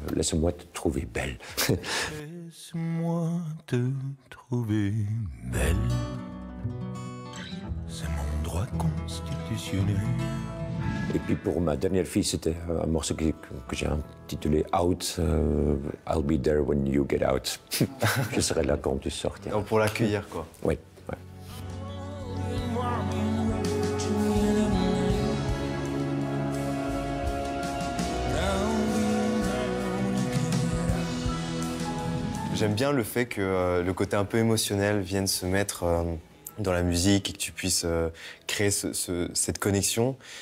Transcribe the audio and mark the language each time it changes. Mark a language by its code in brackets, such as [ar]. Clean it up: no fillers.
[fr] Laisse-moi te trouver belle. Laisse-moi te trouver belle. C'est mon droit constitutionnel. Et puis pour ma dernière fille, c'était un morceau que j'ai intitulé Out. [en] I'll be there when you get out. [fr] Je serai là quand tu sortiras. Donc pour l'accueillir, quoi. Oui. Ouais. J'aime bien le fait que le côté un peu émotionnel vienne se mettre dans la musique et que tu puisses créer cette connexion.